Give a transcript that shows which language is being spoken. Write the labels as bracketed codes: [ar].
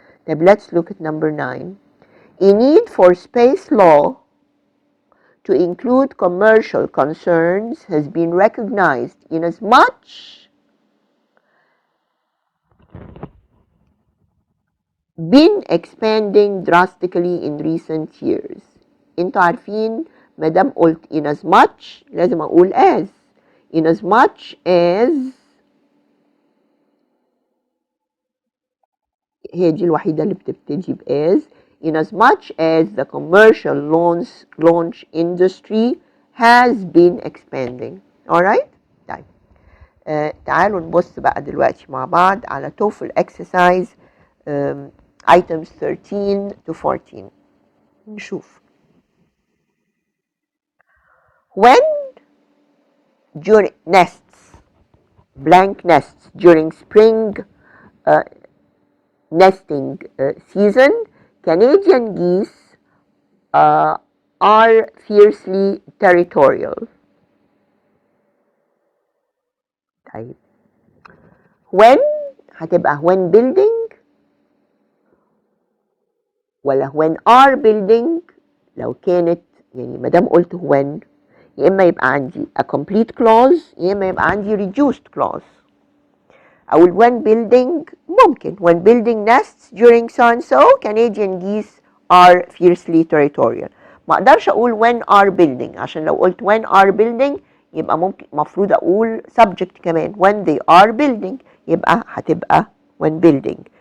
[en] Now let's look at number 9. A need for space law to include commercial concerns has been recognized in as much been expanding drastically in recent years. [ar] انتوا عارفين ما دام قلت [en] in as much [ar] لازم اقول as. [en] in as much as [ar] هي دي الوحيدة اللي بتبتدي ب as. [en] in as much as the commercial launch industry has been expanding. alright. [ar] طيب تعالوا نبص بقى دلوقتي مع بعض على [en] TOEFL exercise items 13 to 14. [ar] نشوف. [en] when during nests blank nests during spring nesting season, Canadian geese are fiercely territorial. [ar] طيب when هتبقى [en] when building [ar] ولا [en] when are building؟ [ar] لو كانت يعني ما دام قلت when يا اما يبقى عندي [en] a complete clause [ar] يا اما يبقى عندي [en] reduced clause. [ar] أقول [en] when building ممكن when building nests during so and so Canadian geese are fiercely territorial. [ar] ما اقدرش اقول [en] when are building [ar] عشان لو قلت when are building يبقى ممكن مفروض اقول subject كمان [en] when they are building [ar] يبقى هتبقى when building.